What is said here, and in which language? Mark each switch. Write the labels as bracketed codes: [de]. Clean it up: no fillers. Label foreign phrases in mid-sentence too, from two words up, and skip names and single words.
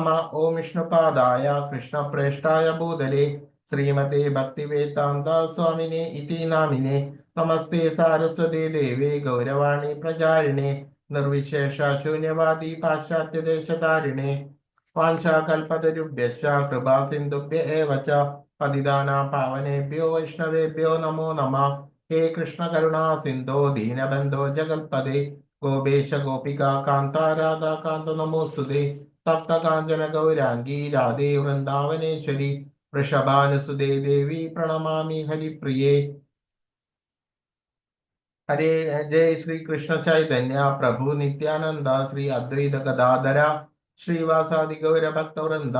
[sa] ഓം വിഷ്ണുപാദായ കൃഷ്ണപ്രേഷ്ഠായ ഭൂതലേ ശ്രീമതേ ഭക്തിവേദാന്ത സ്വാമിനേ ഇതി നാമിനേ. നമസ്തേ സാരസ്വതേ ദേവേ ഗൗരവാണി പ്രചാരിണേ നിർവിശേഷ ശൂന്യവാദി പാശ്ചാത്യദേശധാരിണേ. വാഞ്ചാകൽപതരുഭ്യശ്ച കൃപാസിന്ധുഭ്യ ഏവ ച പതിതാനാം പാവനേഭ്യോ വൈഷ്ണവേഭ്യോ നമോ നമഃ. ഹേ കൃഷ്ണ കരുണാ സിന്ധോ ദീനബന്ധോ ജഗൽപദേ ഗോപേശ ഗോപികാ കാന്ത രാധാകാന്ത നമോസ്തുതേ. തപ്തകാഞ്ചന ഗൗരാംഗീ രാധേ വൃന്ദാവനേശ്വരി വൃഷഭാനുസുതേ ദേവി പ്രണമാമി ഹരിപ്രിയേ. ഹരേ ജയ ശ്രീ കൃഷ്ണ ചൈതന്യ പ്രഭു നിത്യാനന്ദ ശ്രീ അദ്വൈത ഗദാധര ശ്രീവാസാദി ഗൗരഭക്തവൃന്ദ.